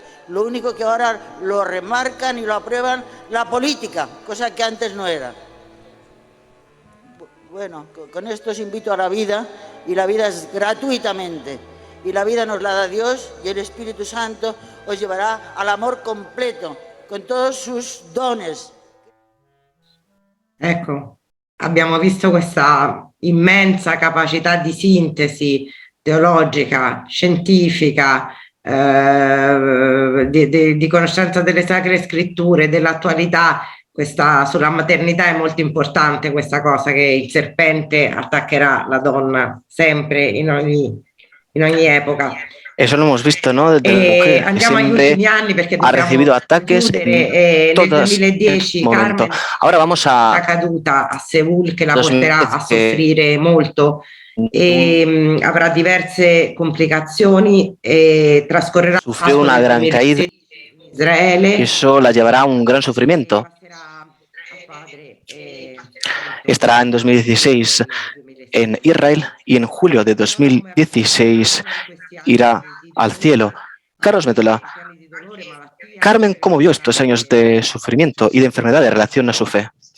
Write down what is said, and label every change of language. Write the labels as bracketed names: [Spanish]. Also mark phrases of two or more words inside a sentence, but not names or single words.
[Spanish] Lo único que ahora lo remarcan y lo aprueban la política, cosa que antes no era. Bueno, con esto os invito a la vida, y la vida es gratuitamente, y la vida nos la da Dios, y el Espíritu Santo os llevará al amor completo, con todos sus dones. [Italian] Ecco, abbiamo visto questa immensa capacità di sintesi teologica, scientifica, di conoscenza delle Sacre Scritture, dell'attualità. Sulla maternità è molto importante questa cosa, che il serpente attaccherà la donna sempre, in ogni epoca. [Spanish] Eso lo hemos visto, ¿no? Desde la mujer, que [Italian] Andiamo agli [Spanish] siempre [Italian] ultimi anni perché [Spanish] ha recibido [Italian] dobbiamo [Spanish] ataques [Italian] chiudere. [Spanish] en [Italian] Nel todo 2010 [Spanish] momento. [Italian] Carmen [Spanish] Ahora vamos [Italian] è [Spanish] a [Italian] caduta a Seul, che la [Spanish] 2010, [Italian] porterà a [Spanish] que [Italian] soffrire molto e avrà diverse complicazioni e trascorrerà la [Spanish] sufrió [Italian] Pasqua [Spanish] una [Italian] del [Spanish] gran caída [Italian] 2016 in Israele. [Spanish] y eso la llevará a un gran sufrimiento. [Italian] Passerà al padre, [Spanish] Estará en 2016 en Israel y en julio de 2016 irá al cielo. Carlos Métola, Carmen, ¿cómo vio estos años de sufrimiento y de enfermedad en relación a su fe?